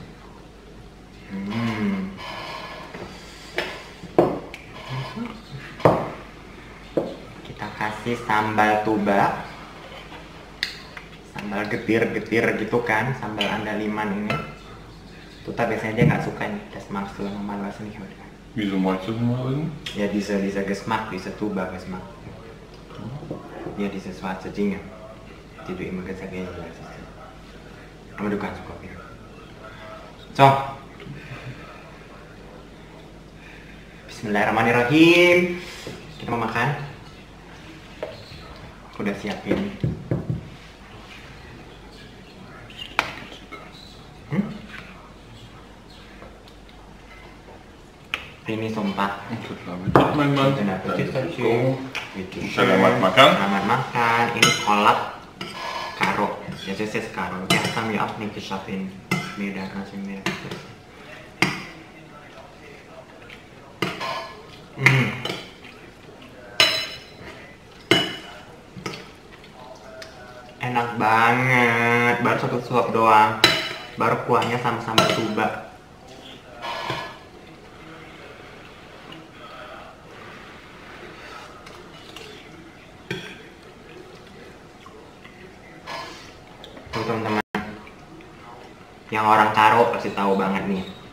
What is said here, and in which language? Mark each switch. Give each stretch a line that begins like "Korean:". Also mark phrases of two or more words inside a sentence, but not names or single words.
Indonesian: Kita kasih sambal tuba, sambal getir gitu kan, sambal andaliman ini. Tuta biasanya dia nggak suka nih,
German: das magst du normal was nicht, oder? Wieso magst du das mal? Ja, dieser Geschmack, dieser Tuba-Geschmack. Ja, diese schwarze Dinge, die du immer gesagt hast. Aber du kannst kopieren. So.
Arabic: Bismillahirrahmanirrahim.
Indonesian: Kita mau makan. Aku udah siapin. Ini sumpah. Selamat makan. Selamat makan. Ini kolak Karo. Ya,
German: das ist Karo. Ja, das haben wir auch nicht geschafft in Medan.
Indonesian: Enak banget. Baru satu suap doang. Baru kuahnya sama sambal tuba. Tuh teman-teman, yang orang Karo pasti tahu banget nih.